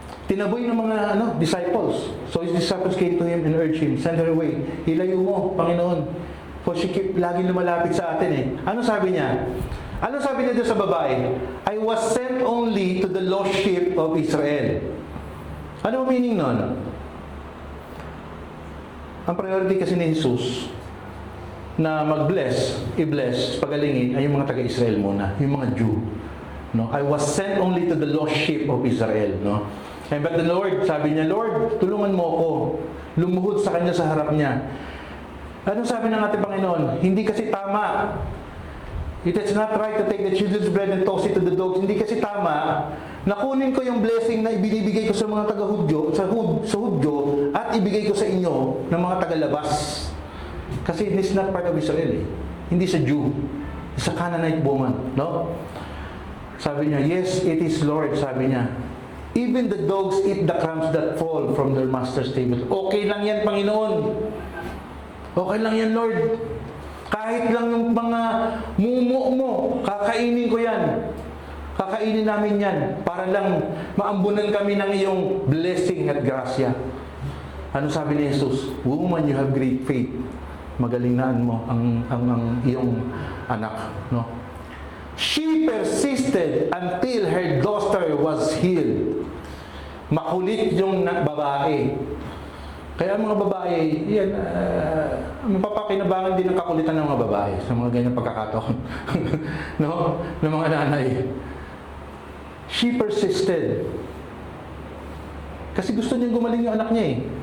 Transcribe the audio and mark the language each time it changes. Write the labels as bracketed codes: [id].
[tl] Tinaboy ng mga disciples. [en] So his disciples came to him and urged him, send her away. [tl] Ilayo mo, Panginoon. [en] For she keep [tl] laging lumalapit sa atin eh. Ano sabi niya? Ano sabi niya doon sa babae? [en] I was sent only to the lost sheep of Israel. [tl] Ano ang meaning nun? Ang priority kasi ni Jesus na mag-bless, i-bless, pagalingin ay yung mga taga-Israel muna, yung mga Jew. No? [en] I was sent only to the lost sheep of Israel. [tl] No? [en] And but the Lord, [tl] sabi niya, Lord, tulungan mo ako. Lumuhod sa kanya sa harap niya. Ano sabi ng ating Panginoon? Hindi kasi tama. [en] It is not right to take the children's bread and toss it to the dogs. [tl] Hindi kasi tama na kunin ko yung blessing na ibinibigay ko sa mga taga-Hudyo, sa Hudyo, at ibigay ko sa inyo ng mga taga-labas. [en] Kasi it is not part of Israel eh. [tl] Hindi sa Jew. Sa Canaanite woman. No? Sabi niya, [en] yes, it is Lord, [tl] sabi niya. [en] Even the dogs eat the crumbs that fall from their master's table. [tl] Okay lang yan, Panginoon. Okay lang yan, Lord. Kahit lang yung mga mumo mo, kakainin ko yan. Kakainin namin yan para lang maambunan kami ng iyong blessing at grasya. Ano sabi ni Jesus? [en] Woman, you have great faith. [tl] Magalingan mo ang iyong anak. No? [en] She persisted until her daughter was healed. [tl] Makulit yung babae. Kaya mga babae, yan, mapapakinabangan din ang kakulitan ng mga babae sa mga ganyang pagkakataon. No? Ng mga nanay. [en] She persisted. [tl] Kasi gusto niya gumaling yung anak niya eh.